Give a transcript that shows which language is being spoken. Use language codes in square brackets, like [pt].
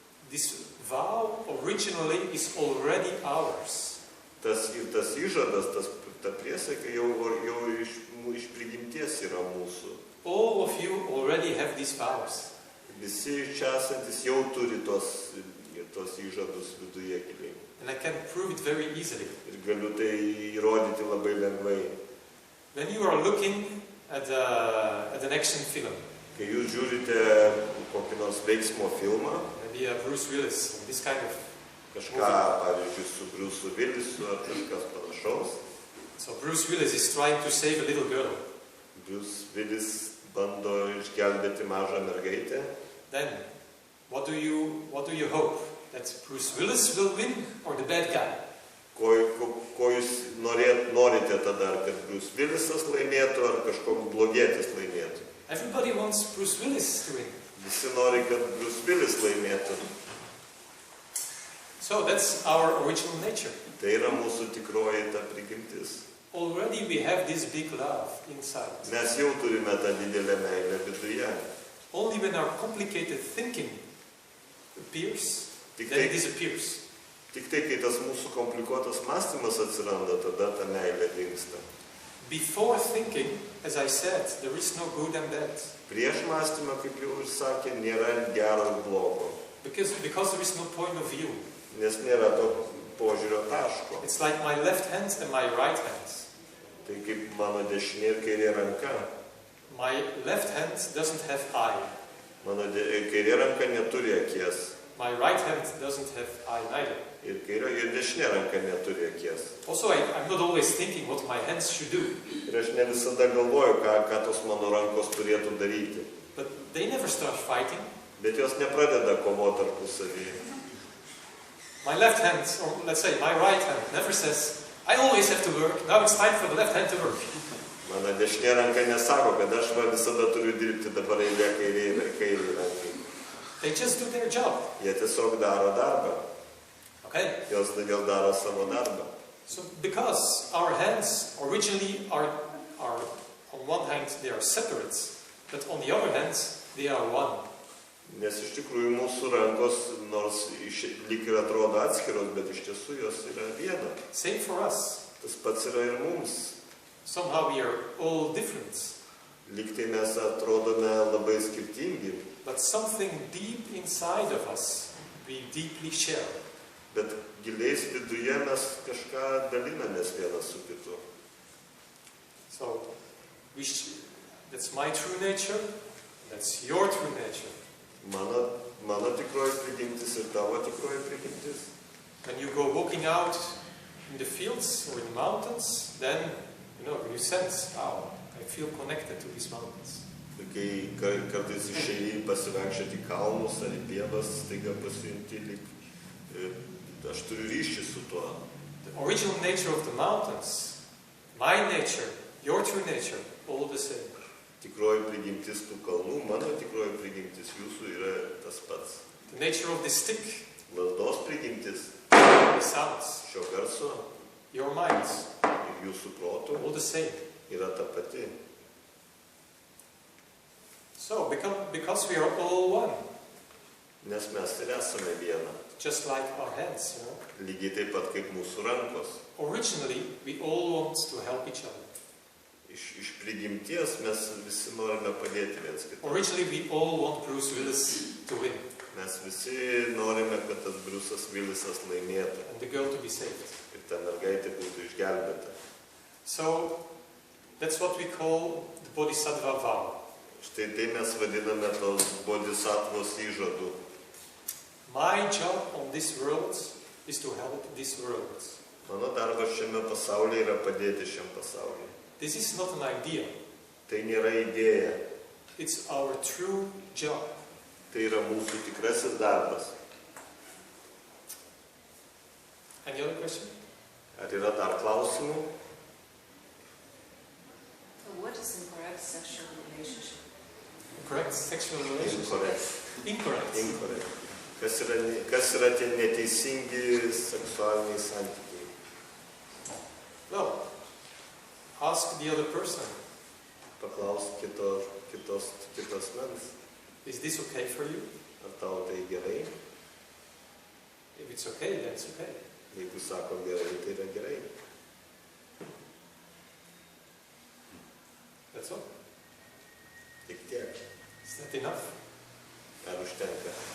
[en] This vow originally is already ours. [lt] Tas įžadas, ta priesaika jau iš prigimties yra mūsų. [en] All of you already have these vows. [lt] Visi čia esantis jau turi tos įžadus viduje giliai. [en] And I can prove it very easily. [lt] Ir galiu tai įrodyti labai lengvai. [en] When you are looking at an action film, [lt] Kai jūs žiūrite kokį nors veiksmo filmą, [en] maybe Bruce Willis, this kind of [lt] kažką, pavyzdžiui, su Bruce Willisu ar kažkas panašaus, [en] so Bruce Willis is trying to save a little girl. [lt] Bruce Willis bando išgelbėti mažą mergaitę, [en] Then, what do you hope? That Bruce Willis will win or the bad guy? [lt] ko jūs norite tada, ar kad Bruce Willisas laimėtų, ar kažkoks blogietis laimėtų. [en] Everybody wants Bruce Willis to win. [lt] Visi nori, kad Bruce Willis laimėtų. [en] So that's our original nature. [lt] Tai yra mūsų tikroji ta prigimtis. [en] Already we have this big love inside. [lt] Mes jau turime tą didelę meilę viduje. [en] Only when our complicated thinking appears, [lt] Tik [en] then [lt] tai, [en] it disappears. [lt] tik tai, kai tas mūsų komplikuotas mąstymas atsiranda, tada ta meilė dingsta. [en] Before thinking, as I said, there is no good and bad. [lt] Prieš mąstymą, kaip jau ir sakė, nėra gero ir blogo. [en] Because there is no point of view. [lt] Nes nėra to požiūrio taško. [en] It's like my left hand and my right hand. [lt] Tai kaip mano dešinė ir kairė ranka. [en] My left hand doesn't have eye. [lt] Mano kairė ranka neturi akies. [en] My right hand doesn't have eye neither. [lt] Ir kairė ir dešinė ranka neturi akies. [en] Also, I'm not always thinking what my hands should do. [lt] Ir aš ne visada galvoju, ką tos mano rankos turėtų daryti. [en] But they never start fighting. [lt] Bet jos nepradeda kovoti tarpusavyje. [en] My left hand, or let's say my right hand, never says, I always have to work, now it's time for the left hand to work. [lt] Mano dešinė ranka nesako, kad aš visada turiu dirbti, dabar eilė kairė rankai. [en] They just do their job. [lt] Jie tiesiog daro darbą. [en] Okay? [lt] Jos daro savo darbą. [en] So because our hands originally are on one hand they are separate, but on the other hand they are one. [lt] Nes iš tikrųjų mūsų rankos, nors lyg ir atrodo atskiros, bet iš tiesų jos yra viena. [en] Same for us. [lt] Tas pats yra ir mums. [en] Somehow we are all different, [lt] Lyg tai mes atrodome labai skirtingi, [en] but something deep inside of us we deeply share. [lt] bet giliais viduje mes kažką dalinamės vienas su kitu. [en] So that's my true nature, that's your true nature. [lt] Mano tikroji prigimtis ir tavo tikroji prigimtis. [en] When you go walking out in the fields or in the mountains, then you sense, wow, I feel connected to these mountains. [lt] Ir kai kartais išėjai pasivaikščioti į kalnus ar į pievas, staiga pasijunti lyg aš turiu ryšį su tuo. [en] The original nature of the mountains, my nature, your true nature, all the same. [lt] Tikroji prigimtis tų kalnų, mano tikroji prigimtis jūsų yra tas pats. [en] The nature of the stick, [lt] Lazdos prigimtis, [en] the sounds, [lt] šio garso [en] your minds, [lt] ir jūsų protų [en] all the same. [lt] yra ta pati. [en] So, because we are all one, [lt] Nes mes ir esame viena. [en] just like our hands, [lt] Lygiai taip pat kaip mūsų rankos. [en] Originally, we all want to help each other. [lt] Iš prigimties mes visi norime padėti viens kitam. [en] Originally, we all want Bruce Willis to win [lt] Mes visi norime, kad tas Bruce'as Willisas laimėtų [en] and the girl to be saved. [lt] ir ta mergaitė būtų išgelbėta. [en] So, that's what we call the Bodhisattva vow. [lt] Štai tai mes vadiname tos bodhisattvos įžadų. [en] My job on this world is to help this world. [lt] Mano darbas šiame pasaulyje yra padėti šiam pasauliui. [en] This is not an idea. [lt] Tai nėra idėja, [en] It's our true job. [lt] tai yra mūsų tikrasis darbas. [en] Any other question? [lt] Ar yra dar klausimų? [en] So what is incorrect sexual relationship? Correct sexual relationship? Incorrect. Incorrect. [lt] Kas yra tie neteisingi seksualiniai santykiai? [en] Well, ask the other person. [lt] Paklausk kitos mens. [en] Is this okay for you? [lt] Ar tau tai gerai? [en] If it's okay, then it's okay. [lt] Jeigu sako gerai, tai yra gerai. [en] That's all. [lt] Tik tiek. [en] Is that enough? [lt] Ar užtenka?